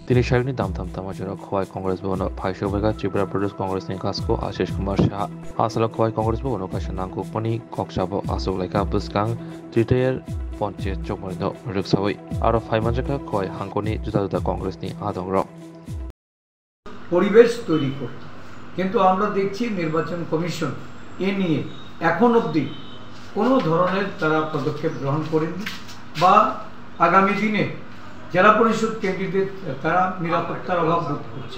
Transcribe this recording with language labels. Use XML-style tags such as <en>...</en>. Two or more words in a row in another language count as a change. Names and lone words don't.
<trp>তিনি সারিনি দামথাম তামাজরা খোয়াই কংগ্রেস ভবন ফাইসবেগা ত্রিপুরা প্রদেশ কংগ্রেসनि कासको आशिष कुमार शाह आसाला खवाई कংগ্রেস भवन काशा नांगुकमनि कक्साबो आसुलाइका बुसकां त्रिटायर पञ्चायत चौमरिनो रुकसावै आरो फाइमानजाका खवाई हांकनि जुदा जुदा कংগ্রেসनि आदंग्र</trp> <bn>পরিবেশ তৈরি করতে, কিন্তু আমরা দেখছি নির্বাচন কমিশন এ নিয়ে এখন অবধি কোনো ধরনের তারা পদক্ষেপ গ্রহণ করেনি বা আগামী দিনে জেলা পরিষদ ক্যান্ডিডেট তারা নিরাপত্তার অভাব বোধ করছে।</bn>